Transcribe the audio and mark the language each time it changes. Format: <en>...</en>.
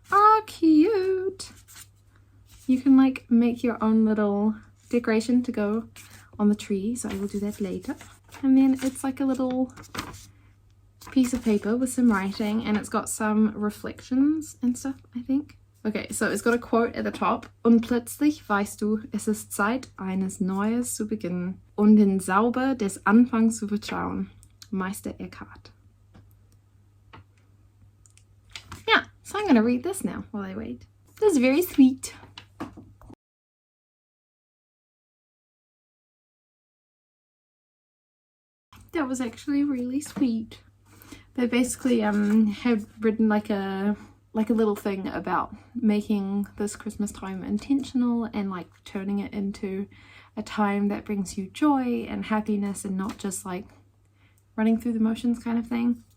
<en>Ah, cute. You can like make your own little decoration to go on the tree, so I will do that later. And then it's like a little piece of paper with some writing, and it's got some reflections and stuff, I think. Okay, so it's got a quote at the top.</en> <de>Und plötzlich weißt du, es ist Zeit, eines Neues zu beginnen und den Zauber des Anfangs zu vertrauen. Meister Eckhart.</de> <en>Yeah, so I'm going to read this now while I wait. This is very sweet. That was actually really sweet. They basically have written like a little thing about making this Christmas time intentional and like turning it into a time that brings you joy and happiness and not just like running through the motions kind of thing.</en>